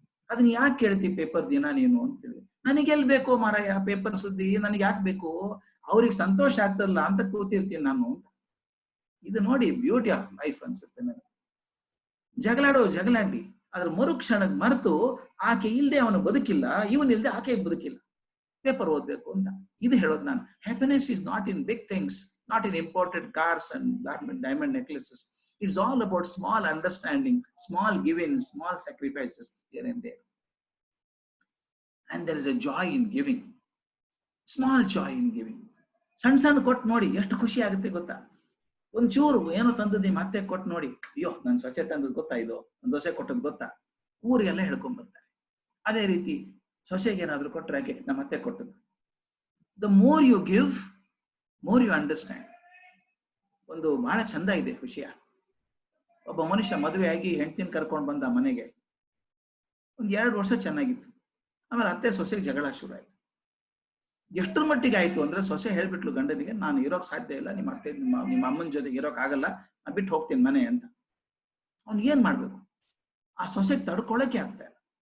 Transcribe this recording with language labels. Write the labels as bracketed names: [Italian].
[Kannada] ಅದನ್ನ ಯಾಕೆ ಕೇಳ್ತಿ ಪೇಪರ್ ದಿನ ನೀನು ಅಂತ ಕೇಳಿದೆ. ನನಗೆಲ್ ಬೇಕೋ ಮಾರಾಯ ಪೇಪರ್ ಸುದ್ದಿ, ನನಗೆ ಯಾಕೆ ಬೇಕು? ಅವ್ರಿಗೆ ಸಂತೋಷ ಆಗ್ತದಲ್ಲ ಅಂತ ಕೂತಿರ್ತೀನಿ ನಾನು. ಇದು ನೋಡಿ [English] beauty of life [Kannada] ಅನ್ಸುತ್ತೆ ನನಗೆ. ಜಗಳಾಡಿ ಅದ್ರ ಮರುಕ್ಷಣಕ್ಕೆ ಮರೆತು ಆಕೆ ಇಲ್ದೆ ಅವನು ಬದುಕಿಲ್ಲ, ಇವನ್ ಇಲ್ದೆ ಆಕೆಗೆ ಬದುಕಿಲ್ಲ, ಪೇಪರ್ ಓದ್ಬೇಕು ಅಂತ. ಇದು ಹೇಳೋದು ನಾನು. [English] Happiness is not in big things, not in imported cars and diamond necklaces. It's all about small understanding, small giving, small sacrifices here and there. And there is a joy in giving, small joy in giving. [Kannada] ಸಣ್ಣ ಕೊಟ್ಟು ನೋಡಿ ಎಷ್ಟು ಖುಷಿ ಆಗುತ್ತೆ ಗೊತ್ತಾ? ಒಂಚೂರು ಏನೋ ತಂದದ್ದು ಮತ್ತೆ ಕೊಟ್ಟು ನೋಡಿ, ಅಯ್ಯೋ ನನ್ ಸೊಸೆ ತಂದದ್ದು ಗೊತ್ತಾ, ಇದು ನನ್ ಸೊಸೆ ಕೊಟ್ಟದ್ದು ಗೊತ್ತಾ, ಊರಿಗೆಲ್ಲ ಹೇಳ್ಕೊಂಡ್ ಬರ್ತಾರೆ. ಅದೇ ರೀತಿ ಸೊಸೆಗೆ ಏನಾದ್ರು ಕೊಟ್ಟರೆ ಹಾಗೆ ನಮ್ಮ ಅತ್ತೆ ಕೊಟ್ಟದ್ದು. [English] The more you give, more you understand. [Kannada] ಒಂದು ಬಹಳ ಚಂದ ಇದೆ ವಿಷಯ. ಒಬ್ಬ ಮನುಷ್ಯ ಮದುವೆ ಆಗಿ ಹೆಂಡತಿನ ಕರ್ಕೊಂಡು ಬಂದ ಮನೆಗೆ. 2 ವರ್ಷ ಚೆನ್ನಾಗಿತ್ತು. ಆಮೇಲೆ ಅತ್ತೆ ಸೊಸೆಗೆ ಜಗಳ ಶುರು ಆಯ್ತು. ಎಷ್ಟರ ಮಟ್ಟಿಗೆ ಆಯ್ತು ಅಂದ್ರೆ, ಸೊಸೆ ಹೇಳ್ಬಿಟ್ಲು ಗಂಡನಿಗೆ, ನಾನು ಇರೋಕ್ ಸಾಧ್ಯ ಇಲ್ಲ, ನಿಮ್ಮ ಅತ್ತೆ ನಿಮ್ಮ ಅಮ್ಮನ ಜೊತೆಗೆ ಇರೋಕ್ ಆಗಲ್ಲ, ನಾನು ಬಿಟ್ಟು ಹೋಗ್ತೀನಿ ಮನೆ ಅಂತ. ಅವ್ನು ಏನ್ ಮಾಡ್ಬೇಕು? ಆ ಸೊಸೆಗೆ ತಡ್ಕೊಳಕ್ಕೆ ಆಗ್ತಾ ಇಲ್ಲ.